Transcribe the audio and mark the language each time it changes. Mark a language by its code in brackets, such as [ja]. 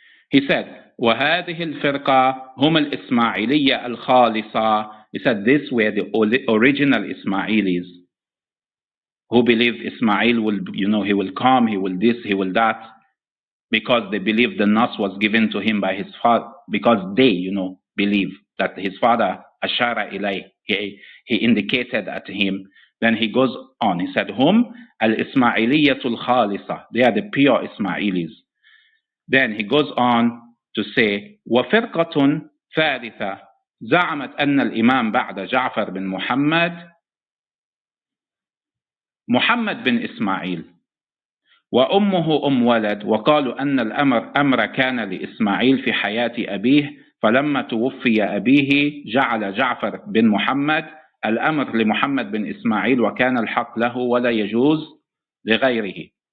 [en] He said, [ar] وَهَذِهِ الْفِرْقَةِ هُمَ الْإِسْمَاعِلِيَّةِ الْخَالِصَةِ. [en] He said, these were the original Ismailis who believed Ismail will, he will come, he will this, he will that, because they believe the nas was given to him by his father, because they, believe that his father, ashara ilay, he indicated at him. Then he goes on, he said, hum al-Ismailiyatul Khalisa, they are the pure Ismailis. Then he goes on to say, [ar] وَفِرْقَةٌ ثَالِثَةٌ زَعَمَتْ أَنَّ الْإِمَامَ بَعْدَ جَعْفَرْ بن محمد بن إسماعيل وأمه ولد، وقالوا أن الأمر كان لإسماعيل في حياة أبيه، فلما توفي أبيه جعل جعفر بن محمد الأمر لمحمد بن إسماعيل، وكان الحق له ولا يجوز لغيره.